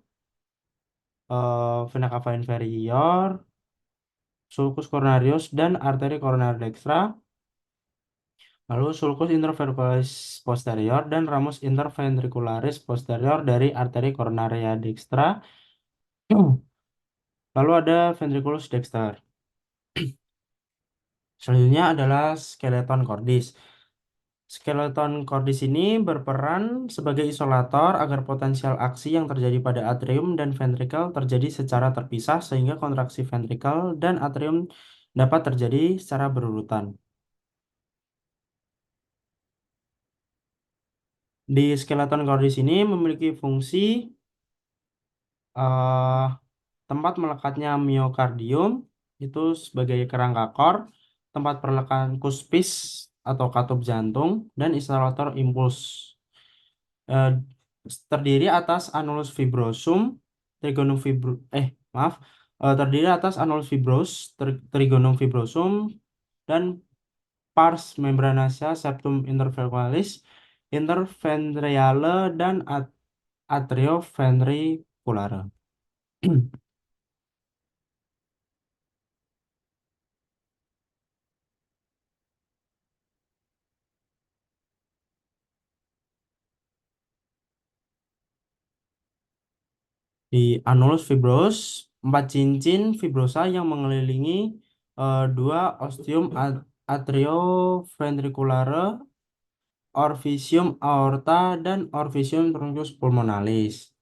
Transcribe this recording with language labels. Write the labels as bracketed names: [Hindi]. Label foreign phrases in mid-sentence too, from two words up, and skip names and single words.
[Latin] vena cava inferior, sulcus coronarius, [Indonesian] dan arteri coronar dextra, lalu [Latin] sulcus interventricularis posterior [Indonesian] dan [Latin] ramus interventricularis posterior [Indonesian] dari [Latin] arteri coronaria dextra. [Indonesian] Lalu ada [Latin] ventriculus dexter. [Indonesian] Selanjutnya adalah [Latin] skeleton cordis. Skeleton cordis [Indonesian] ini berperan sebagai isolator agar potensial aksi yang terjadi pada atrium dan ventrikel terjadi secara terpisah sehingga kontraksi ventrikel dan atrium dapat terjadi secara berurutan. Di [Latin] skeleton cordis [Indonesian] ini memiliki fungsi eh, tempat melekatnya miokardium itu sebagai kerangka kor, tempat perlekatan kuspis atau katup jantung, dan isolator impuls. Eh, terdiri atas [Latin] annulus fibrosum, trigonum fibro [Indonesian] maaf, terdiri atas [Latin] annulus trigonum fibrosum, [Indonesian] dan [Latin] pars membranacea septum interventricularis, [Indonesian] interventriale, dan atrioventriculaire. Di [Latin] annulus fibros, [Indonesian] 4 cincin fibrosa yang mengelilingi dua [Latin] ostium atrioventriculaire, orvisium aorta, [Indonesian] dan [Latin] orvisium truncus pulmonalis.